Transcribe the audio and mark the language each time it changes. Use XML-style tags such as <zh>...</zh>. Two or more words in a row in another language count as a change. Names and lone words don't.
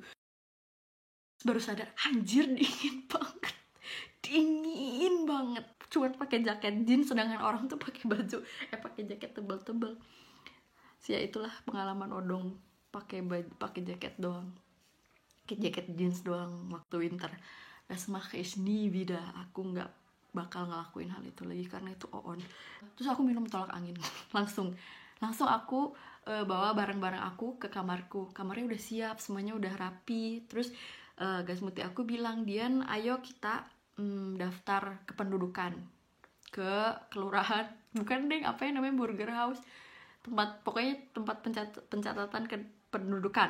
<id>Terus baru sadar, anjir dingin banget. Dingin banget. Cuma pakai jaket jeans, sedangkan orang tuh pakai pakai jaket tebal-tebal. Ya itulah pengalaman odong pakai jaket doang, pakai jaket jeans doang waktu winter.</id> <de>Das mache ich nie wieder.</de> <id>Aku nggak bakal ngelakuin hal itu lagi karena itu on. Terus aku minum tolak angin. langsung aku bawa barang-barang aku ke kamarku. Kamarnya udah siap, semuanya udah rapi. Terus Gasmuti aku bilang, Dian ayo kita daftar kependudukan ke kelurahan, bukan deh apa yang namanya Burger House, tempat pencatatan kependudukan.</id>